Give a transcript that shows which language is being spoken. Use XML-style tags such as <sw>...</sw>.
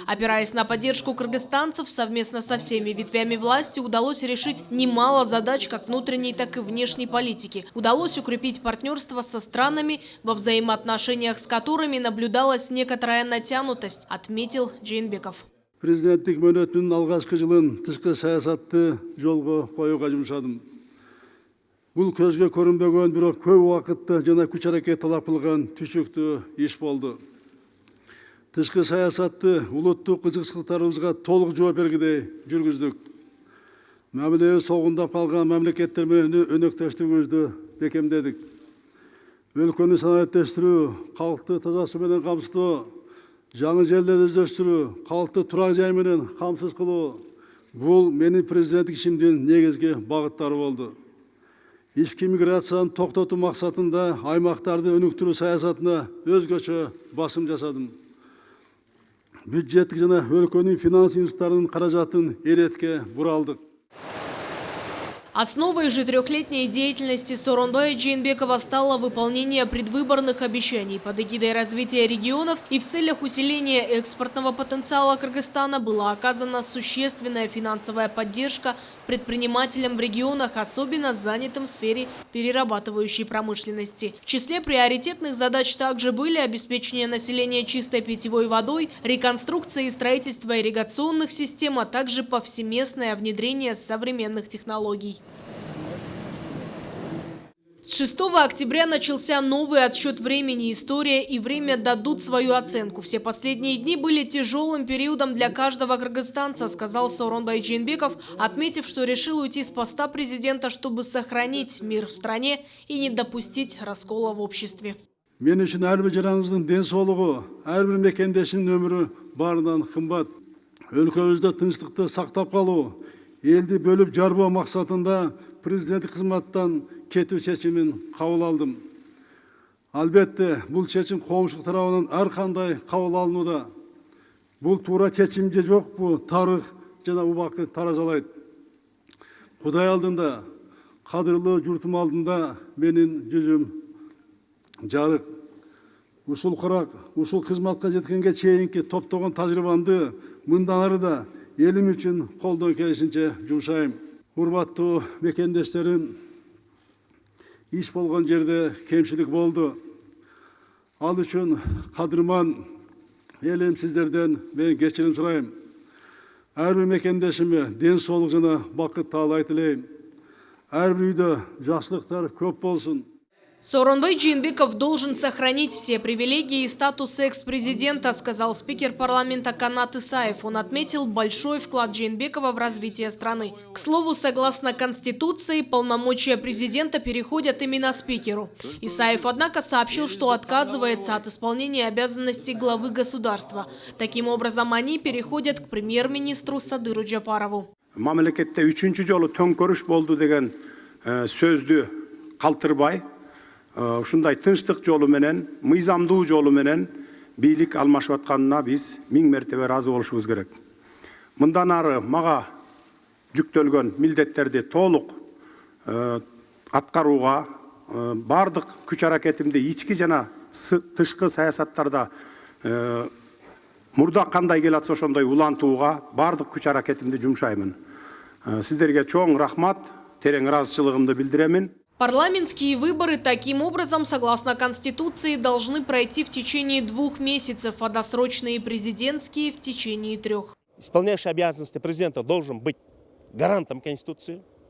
<ru>Опираясь на поддержку кыргызстанцев, совместно со всеми ветвями власти удалось решить немало задач как внутренней, так и внешней политики. Удалось укрепить партнерство со странами, во взаимоотношениях с которыми наблюдалась некоторая натянутость, отметил Жээнбеков.</ru> <ky>Президенттик мөөнөтүнүн алгачкы жылын тышкы саясатты жолго коюуга жумшадым. Бул көзгө көрүнбөгөн, бирок көп убакытты жана күч аракет талап кылган түшүктүү иш болду. Тышкы саясатты улуттук кызыкчылыктарыбызга толук жооп бергидей жүргүздүк. Мамилебиз согундап калган мамлекеттер менен өнөктөштүгүбүздү бекемдедик. Өлкөнү санариптештирүү, калкты таза суу менен камсыздоо, жаңы жерлерди өздөрүштүрүү, калкты турак жай менен камсыз кылуу бул менин президенттик ишимдин негизги багыттары болду. Ички миграцияны токтотуу максатында аймактарды өнүктүрүү саясатына өзгөчө басым жасадым. Бюджеттик жана өлкөнүн финанс институттарынын каражатын эретке буралдык.</ky> <ru>Основой же трехлетней деятельности Сооронбая Жээнбекова стало выполнение предвыборных обещаний. Под эгидой развития регионов и в целях усиления экспортного потенциала Кыргызстана была оказана существенная финансовая поддержка предпринимателям в регионах, особенно занятым в сфере перерабатывающей промышленности. В числе приоритетных задач также были обеспечение населения чистой питьевой водой, реконструкция и строительство ирригационных систем, а также повсеместное внедрение современных технологий. С 6 октября начался новый отсчет времени. История и время дадут свою оценку. Все последние дни были тяжелым периодом для каждого кыргызстанца, сказал Сооронбай Жээнбеков, отметив, что решил уйти с поста президента, чтобы сохранить мир в стране и не допустить раскола в обществе.</ru> <ky>Мен үчүн ар бир жараңыздын ден соолугу, ар бир мекендештин өмүрү баарынан кымбат. Өлкөбүздө тынчтыкты сактап калуу, элди бөлүп жарбоо максатында президенттик кызматтан кетүү чечимин кабыл алдым. Албетте, бул чечим коомчулук тарабынан ар кандай кабыл алынууда. Бул туура чечим же жокпу, тарых жана убакыт таразалайт. Кудай алдында, кадырлуу журтум алдында менин жүзүм жарык. Ушул кырак, ушул кызматка жеткенге чейинки топтогон тажрыйбамды мындан ары да элим үчүн колдон келишинче жумшайм. Урматтуу мекендештерим, иш болгон жерде кемчилик болду. Ал үчүн кадырман элим сиздерден мен кечирим сурайм. Ар бир мекендешиме ден соолук жана бакыт таалай тилейм. Ар бир үйдө жакшылыктар көп болсун.</ky> <ru>Сооронбай Жээнбеков должен сохранить все привилегии и статус экс-президента, сказал спикер парламента Канат Исаев. Он отметил большой вклад Жээнбекова в развитие страны. К слову, согласно Конституции, полномочия президента переходят именно спикеру. Исаев, однако, сообщил, что отказывается от исполнения обязанностей главы государства. Таким образом, они переходят к премьер-министру Садыру Жапарову.</ru> <ky>Мамлекетте 3-чү жолу төңкөрүш болду деген сөздү калтырбай, ушундай тынчтык жолу менен, мыйзамдуу жолу менен бийлик алмашып атканына биз 1000 мертебе ыраазы болушубуз керек. Мындан ары мага жүктөлгөн милдеттерди толук аткарууга, бардык күч аракетимди ички жана тышкы саясаттарда мурда кандай келатса ошондой улантууга бардык күч аракетимди жумшаймын. Сиздерге чоң рахмат, терең ыраазычылыгымды билдиремин.</ky> <ru>Парламентские выборы таким образом, согласно Конституции, должны пройти в течение 2 месяцев, а досрочные президентские в течение 3. Исполняющий обязанности президента должен быть гарантом Конституции.</ru>